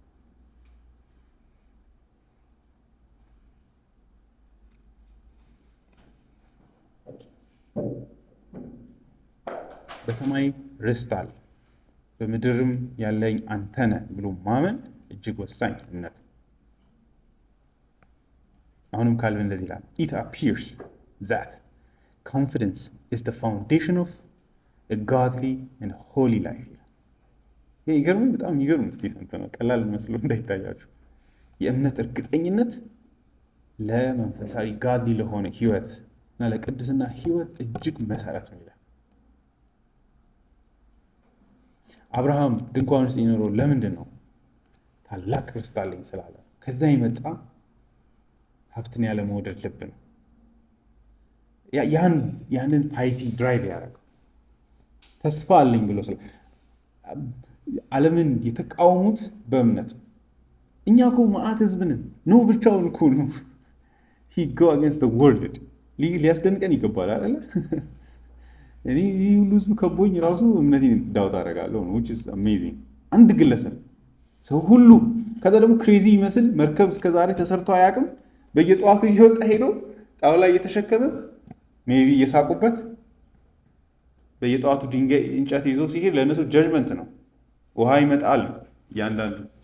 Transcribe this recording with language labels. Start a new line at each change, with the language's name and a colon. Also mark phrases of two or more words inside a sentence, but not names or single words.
Amharic: በሰማይ ርስት አለ፣ በምድርም ያለኝ አንተ ነህ ብሎ ማመን እጅግ ወሳኝ እምነት። አሁንም ካልቪን እንደዚህ ይላል፣
English: it appears that confidence is the foundation of a godly and holy life።
Amharic: ይሄ ይገርም፣ በጣም ይገርም ስቴትመንት ነው። ቀላል መስሎ እንዳይታያችሁ። የእምነት እርግጠኝነት ለመንፈሳዊ ጋድሊ ለሆነ ህይወት እና ለቅድስና ህይወት እጅግ መሰረት ነው ይላል። አብርሃም ድንኳን ውስጥ የኖረው ለምንድን ነው? ታላቅ ርስት አለኝ ስላለ። ከዛ የመጣ ሀብትን ያለ መውደድ ልብ ነው። ያንን
English: piety drive
Amharic: ያደረገው ተስፋ አለኝ ብሎ ስለ ዓለምን የተቃወሙት በእምነት ነው። እኛ እኮ መዓት ህዝብንን ነው ብቻውን እኮ ነው
English: he go against the world
Amharic: ሊያስደንቀን ይገባል አይደለ? እኔ ሁሉ ህዝብ ከቦኝ ራሱ እምነቴን ዳውት አደርጋለሁ ነው
English: which is amazing።
Amharic: አንድ ግለሰብ ሰው ሁሉ ከዛ ደግሞ ክሬዚ ይመስል መርከብ እስከዛሬ ተሰርቶ አያውቅም። በየጠዋቱ እየወጣ ሄዶ ጣውላ እየተሸከመ ሜቢ እየሳቁበት በየጠዋቱ ድንጋይ እንጨት ይዞ ሲሄድ ለእነሱ ጀጅመንት ነው። ውሃ ይመጣል እያንዳንዱ